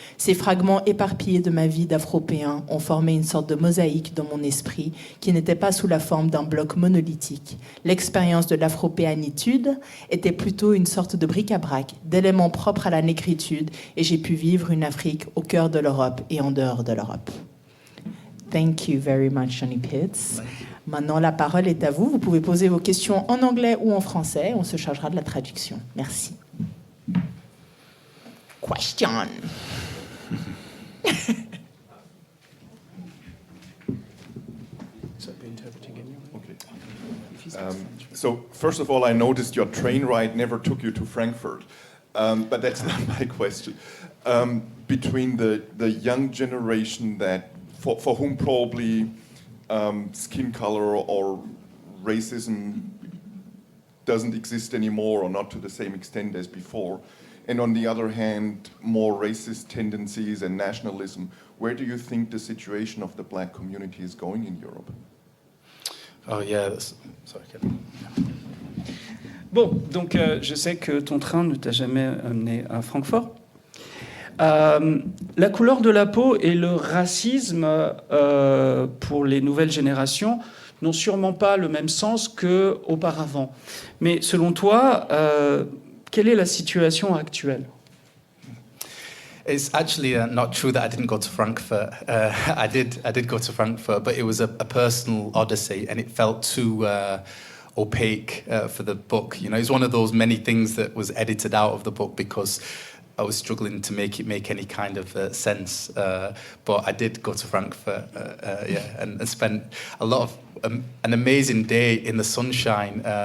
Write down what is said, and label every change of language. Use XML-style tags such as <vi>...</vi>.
<fr>Ces fragments éparpillés de ma vie d'Afropéen ont formé une sorte de mosaïque dans mon esprit qui n'était pas sous la forme d'un bloc monolithique. L'expérience de l'afropéanitude était plutôt une sorte de bric-à-brac, d'éléments propres à la négritude, et j'ai pu vivre une Afrique au cœur de l'Europe et en dehors de l'Europe.</fr> <en>Thank you very much, Johny Pitts.</en> <fr>Maintenant, la parole est à vous. Vous pouvez poser vos questions en anglais ou en français. On se chargera de la traduction. Merci. Question.</fr> <en>So, first of all, I noticed your train ride never took you to Frankfurt. But that's not my question. Between the young generation that, for whom probably skin color or racism doesn't exist anymore, or not to the same extent as before, and on the other hand, more racist tendencies and nationalism, where do you think the situation of the Black community is going in Europe? Oh yeah, sorry, Kevin.</en> <fr>Bon, donc je sais que ton train ne t'a jamais amené à Francfort. La couleur de la peau et le racisme pour les nouvelles générations n'ont sûrement pas le même sens qu'auparavant. Mais selon toi, quelle est la situation actuelle?</fr> <en>It's actually not true that I didn't go to Frankfurt. I did go to Frankfurt, but it was a personal odyssey, and it felt too opaque for the book. You know, it's one of those many things that was edited out of the book because I was struggling to make it make any kind of sense, but I did go to Frankfurt, and spent a lot of an amazing day in the sunshine</en>